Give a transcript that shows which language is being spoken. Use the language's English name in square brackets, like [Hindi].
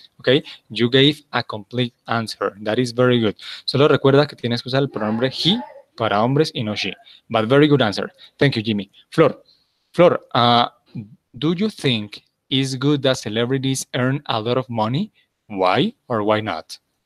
[English] Okay, you gave a complete answer. That is very good. [Spanish] Solo recuerda que tienes que usar el pronombre he para hombres y no she. [English] But very good answer. Thank you, Jimmy. Flor, do you think it's good that celebrities earn a lot of money? Why or why not?